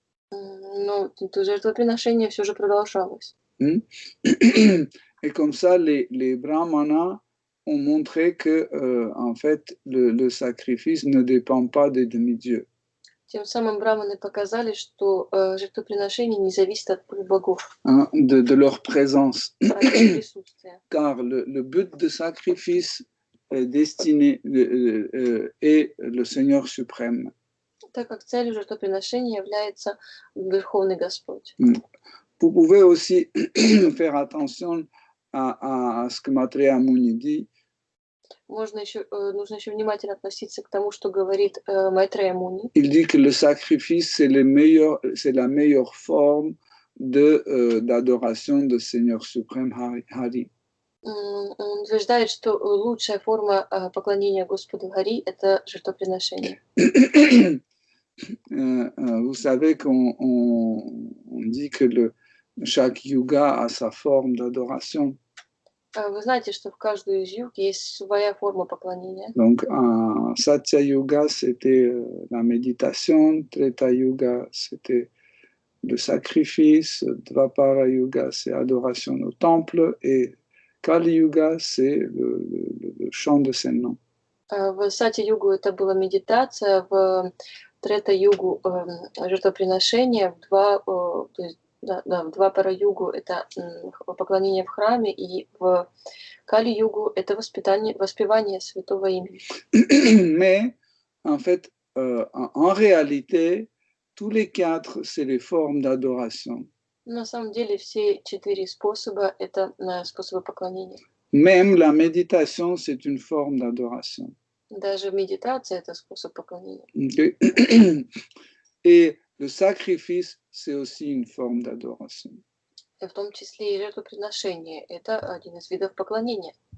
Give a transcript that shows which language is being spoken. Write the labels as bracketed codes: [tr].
[ru] Но жертвоприношение все же продолжалось. [fr] Et comme ça, les brahmanas ont montré que, en fait, le sacrifice ne dépend pas des demi-dieux. [ru] Тем самым браманы показали, что жертвоприношение не зависит от богов, [fr] de leur présence. [ru] от их присутствия. [fr] Car le but de sacrifice est destiné est le Seigneur suprême. [ru] Так как целью жертвоприношения является Верховный Господь. [fr] Vous pouvez aussi faire attention à ce que Maitreya Muni dit. [ru] Нужно еще внимательно относиться к тому, что говорит Майтрея Муни. [fr] Il dit que le sacrifice, c'est la meilleure forme d'adoration de Seigneur suprême Hari. [ru] Он утверждает, что лучшая форма поклонения Господу Хари – это жертвоприношение. [fr] Vous savez qu'on dit que chaque yuga a sa forme d'adoration. [ru] Вы знаете, что в каждую из юг есть своя форма поклонения. [fr] Donc, Satya Yuga, c'était la méditation, Treta Yuga, c'était le sacrifice, Dvapara Yuga, c'est adoration au temple, et Kali Yuga, c'est le chant de ses noms. [ru] В Сати-югу это была медитация, в Трета-югу жертвоприношение, в Двапара-югу это поклонение в храме, и в Кали-югу это воспевание святого имени. [fr] Mais, en fait, en réalité, tous les quatre, c'est les formes d'adoration. [ru] На самом деле все 4 способа это способы поклонения. [fr] Même la méditation, c'est une forme d'adoration. [ru] Даже медитация это способ поклонения. Okay. [fr] Et le sacrifice, c'est aussi une forme d'adoration. [ru] И в том числе и жертвоприношение это один из видов поклонения.